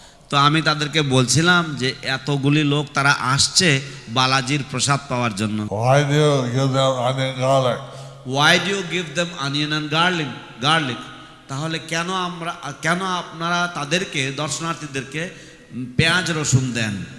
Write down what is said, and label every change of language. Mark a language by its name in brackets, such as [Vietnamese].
[Bangla] তো আমি তাদেরকে বলছিলাম যে এতগুলি লোক তারা আসছে বালাজির প্রসাদ পাওয়ার জন্য। [English] Why do you give them onion garlic? Why do you give them onion and garlic? [Bangla] তাহলে কেন আপনারা তাদেরকে দর্শনার্থীদেরকে পেঁয়াজ রসুন দেন?